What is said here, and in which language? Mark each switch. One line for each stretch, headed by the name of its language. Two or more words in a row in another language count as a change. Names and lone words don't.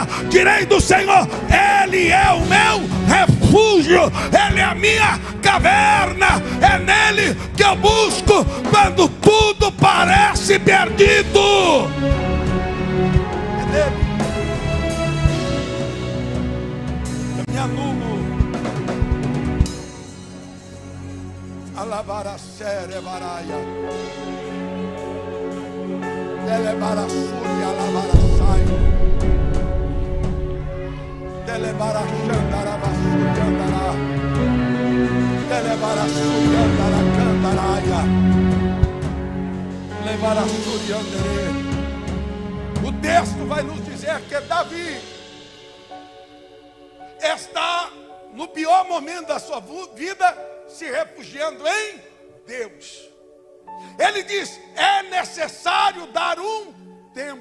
Portuguese: Direi do Senhor: Ele é o meu refúgio, Ele é a minha caverna. É nele que eu busco quando tudo parece perdido. É nele. Me anulo. Alabara sere baraia. Delebara suri alabara saio. Delebara chandara basuri andara. Delebara suri andara candaraia. Levara suri andere. O texto vai nos dizer que Davi está no pior momento da sua vida, se refugiando em Deus. Ele diz: é necessário dar um tempo.